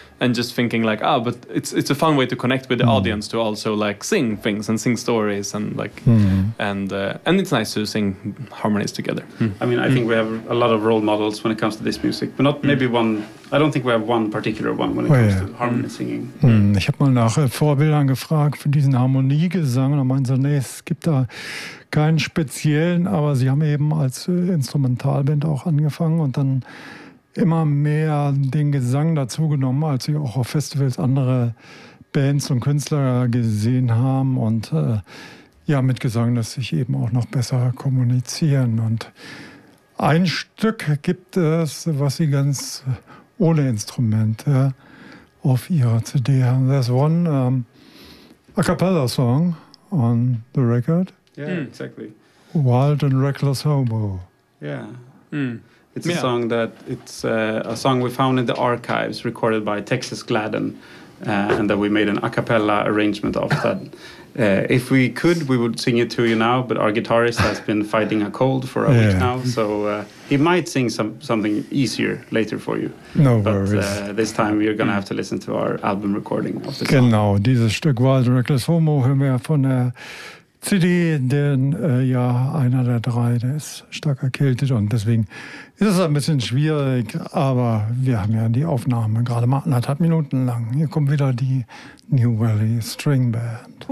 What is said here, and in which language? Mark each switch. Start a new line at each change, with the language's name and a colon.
English: And just thinking like, but it's a fun way to connect with the audience to also like sing things and sing stories and like and it's nice to sing harmonies together. I mean, I think we have a lot of role models when it comes to this music, but not maybe one. I don't think we have one particular one when it comes to harmony singing.
German: Ich habe mal nach Vorbildern gefragt für diesen Harmoniegesang und da meinen sie, nee, es gibt da keinen speziellen, aber sie haben eben als Instrumentalband auch angefangen und dann immer mehr den Gesang dazugenommen, als sie auch auf Festivals andere Bands und Künstler gesehen haben und mit Gesang lässt sich eben auch noch besser kommunizieren. Und ein Stück gibt es, was sie ganz ohne Instrumente auf ihrer CD haben.
English: There's one a cappella song on the record. Yeah, exactly. Wild and Reckless Hobo. It's a song that it's a song we found in the archives, recorded by Texas Gladden, and that we made an a cappella arrangement of. That if we could, we would sing it to you now, but our guitarist has been fighting a cold for a week now, so he might sing something easier later for you. No worries. This time you're gonna have to listen to our album recording of the song.
German: Genau, dieses Stück Wild and Reckless Homo hören wir von der CD, denn einer der drei, der ist stark erkältet und deswegen ist es ein bisschen schwierig, aber wir haben ja die Aufnahme gerade mal 1,5 Minuten lang. Hier kommt wieder die New Valley String Band.